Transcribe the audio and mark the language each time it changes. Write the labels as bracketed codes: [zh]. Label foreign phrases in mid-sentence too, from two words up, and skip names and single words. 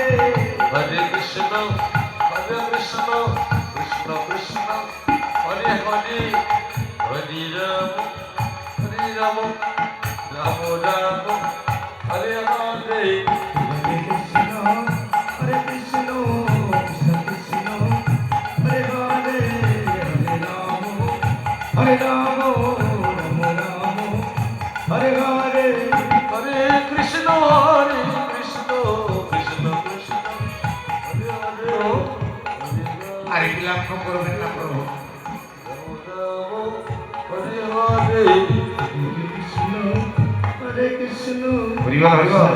[bn] হরে কৃষ্ণ কৃষ্ণ কৃষ্ণ হরে হরে হরে রাম রাম রাম হরে হরে হরে কৃষ্ণ হরে কৃষ্ণ কৃষ্ণ কৃষ্ণ হরে হরে হরে রাম রাম রাম হরে হরে হরে কৃষ্ণ কৃষ্ণ কৃষ্ণ হরে হরে আর বিলাপ করবেন না প্রভু। হরে হরে কৃষ্ণ হরে কৃষ্ণ হরিবল হরিবল।